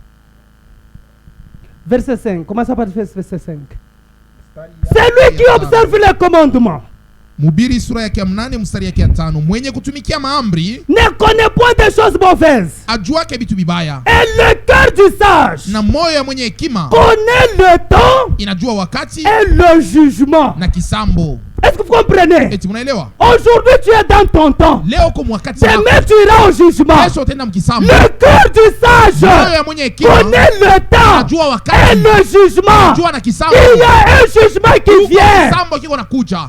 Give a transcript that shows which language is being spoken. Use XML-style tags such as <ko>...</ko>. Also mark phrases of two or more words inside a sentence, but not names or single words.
<fr>Verset 5. Comment ça par verset 5? C'est lui qui observe les commandements.</fr> <sw>Mhubiri sura yake ya 8 mstari yake ya 5. Mwenye kutumikia maamri</sw> <fr>ne connaît point des choses mauvaises.</fr> <sw>Ajuake vitu vibaya.</sw> <fr>Et le cœur du sage</fr> <sw>na moyo ya mwenye hekima</sw> <fr>connaît le temps</fr> <sw>inajua wakati</sw> <fr>et le jugement.</fr> <sw>Na kisambo.</sw> <fr>Est-ce que vous comprenez? Aujourd'hui tu es dans ton temps. Demain tu iras au jugement. Le cœur du sage connaît le temps et le jugement. Il y a un jugement qui vient.</fr>